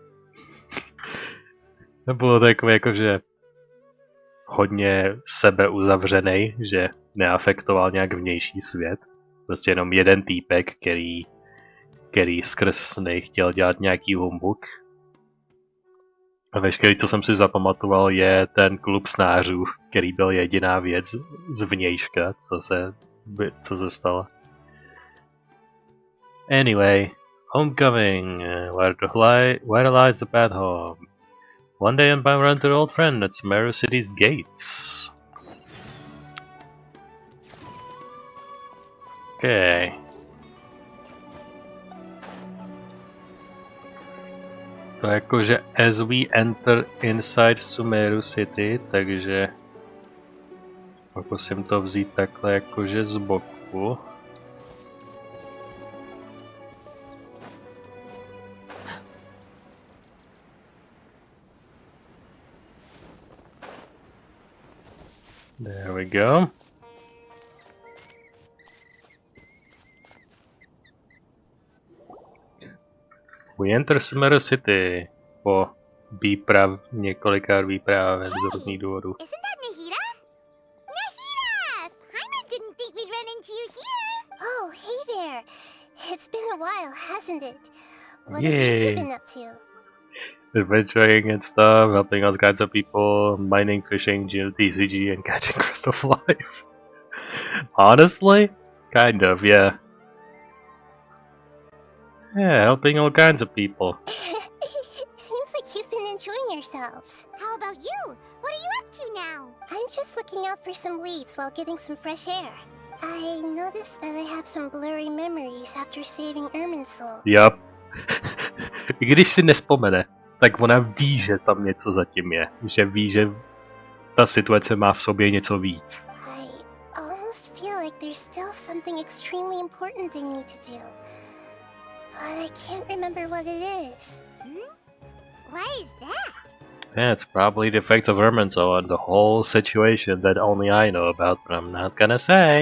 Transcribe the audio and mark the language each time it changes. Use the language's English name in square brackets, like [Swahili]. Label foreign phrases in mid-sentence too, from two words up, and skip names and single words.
[Czech] To bylo takové jakože hodně sebeuzavřenej, že neafektoval nějak vnější svět. prostě jenom jeden týpek, který skrz sny chtěl dělat nějaký humbuk. A veškerý, co jsem si zapamatoval, je ten klub snářů, který byl jediná věc z vnějška, co se stalo. [English] Anyway, homecoming, where lies the path home? One day I run to an old friend at Sumeru City's gates. Okay. [Czech] To jakože [English] as we enter inside Sumeru City, [Czech] takže pokusím to vzít takhle jakože z boku. [English] There we go. We enter Sumeru City [Czech] po několika výpravách z různých důvodů. [English] Isn't that Nahida? Nahida! Paimon didn't think we'd run into you here. Oh, hey there. It's been a while, hasn't it? What have you two been up to? Adventuring and stuff, helping all kinds of people, mining, fishing, TCG, and catching crystal flies. Honestly? Kind of, yeah. Yeah, helping all kinds of people. Seems like you've been enjoying yourselves. How about you? What are you up to now? I'm just looking out for some leads while getting some fresh air. I noticed that I have some blurry memories after saving Ermin's soul. Yup. [Czech] I když si nespomene, tak ona ví, že tam něco zatím je. Že ví, že ta situace má v sobě něco víc. [English] I almost feel like there's still something extremely important I need to do. But I can't remember what it is. Why is that? Yeah, it's probably the effects of Erminso on the whole situation that only I know about, but I'm not gonna say.